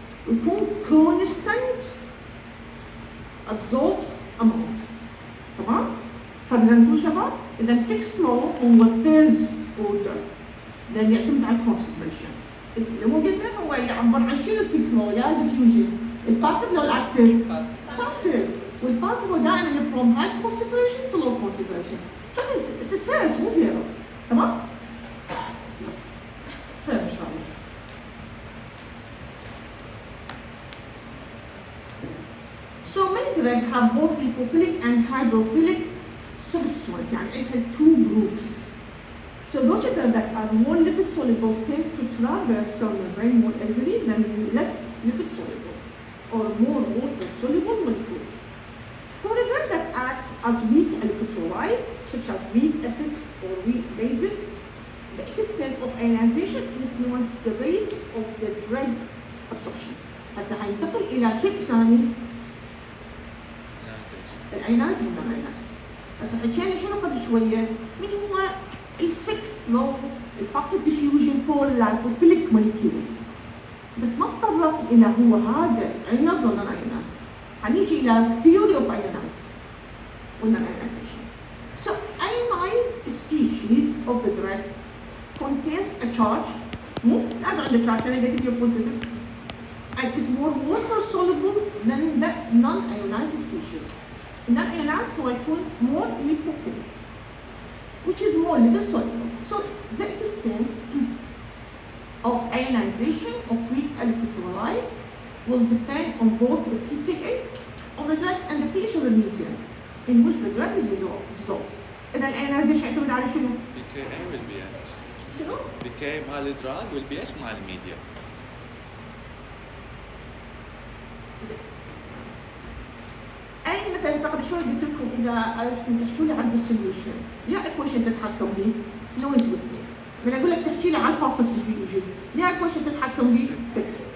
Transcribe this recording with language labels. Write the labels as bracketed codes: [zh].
[en] يكون constant absorbed amount. [ar] تمام؟ فهمتوا شباب؟ إذا fixed law هو first order. لأن يعتمد على concentration. اللي مو قلنا هو يعبر عن شنو الفيكس law يا diffusion. الباسيف لو الأكتيف؟ باسيف. والباسيف هو دائما [en] from high concentration to low concentration. So it's first مو zero. [ar] تمام؟ خير إن شاء الله. [en] So many drugs have both lipophilic and hydrophilic substituents, [ar] يعني عندها [en] two groups. So those that are more lipid soluble tend to traverse cell membrane more easily than less lipid soluble or more water soluble molecule. For a drug that act as weak electrolyte, such as weak acids or weak bases, the extent of ionization influence the rate of the drug absorption. [ar] هسه حينتقل إلى شيء ثاني. الايناز من الايناز. هسه حكينا شنو قبل شويه؟ من هو الفيكس لو الباسيف ديفيوجن فور لايبوفيليك موليكيول. بس ما تطرق الى هو هذا ايناز ولا ايناز. حنيجي الى [en] theory of ionized [ar] ولا ionization. [en] So ionized species of the drug contains a charge. [ar] مو لازم عنده [en] charge negative or positive. And is more water soluble than the non-ionized species. Non-ionized [ar] هو يكون [en] more lipophilic, which is more lipid soluble. So the extent of ionization of weak electrolyte will depend on both the pKa of the drug and the pH of the medium in which the drug is dissolved. [ar] إذا الionization يعتمد على شنو؟ pKa والpH. شنو؟ pKa مع الدراج والpH مع الميديا. اي مثلا قبل شوي قلت لكم اذا اردتم تحكوا لي عن السوليوشن يا ايكويشن تتحكم بي نويز وذ من اقول لك تحكي لي عن الباسيف ديفيوجن يا ايكويشن تتحكم بي فيكس.